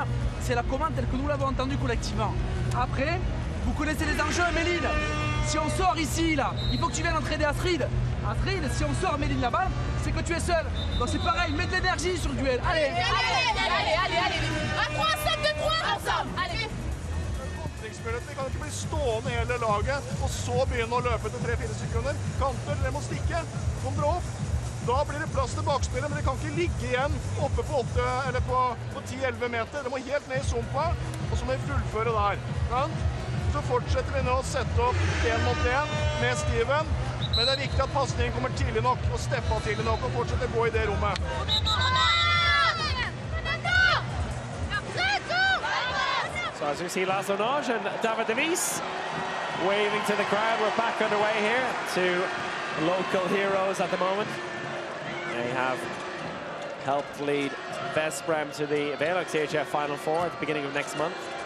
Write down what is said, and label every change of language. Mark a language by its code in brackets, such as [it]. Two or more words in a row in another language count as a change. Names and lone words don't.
[fr] C'est la commande telle que nous l'avons entendue collectivement. Après, vous connaissez les enjeux, Méline. Si on sort ici, là, il faut que tu viennes entraîner Astrid. Astrid, si on sort Méline là-bas, c'est que tu es seul. Donc c'est pareil, mets de l'énergie sur le duel. Allez. Allez. À 3, 5 de 3, ensemble. Allez. [no] Kontringsmuligheter kan ikke bli stående hele laget og så begynne å løpe til 3-4 sekunder. Kanter, dere må stikke. Kom dere opp. Da blir det plass til bakspillet, men dere kan ikke ligge igjen oppe på 10-11 meter. Dere må helt ned i sumpa, og så må vi fullføre der. Så fortsetter vi nå å sette opp 1 mot 1 med Steven, men det er viktig at passningen kommer tidlig nok og steppa tidlig nok og fortsetter å gå i det rommet. [en] So as we see Lasonage and David Devis waving to the crowd, we're back underway here. 2 local heroes at the moment. They have helped lead Veszprem to the Vipers EHF Final4 at the beginning of next month.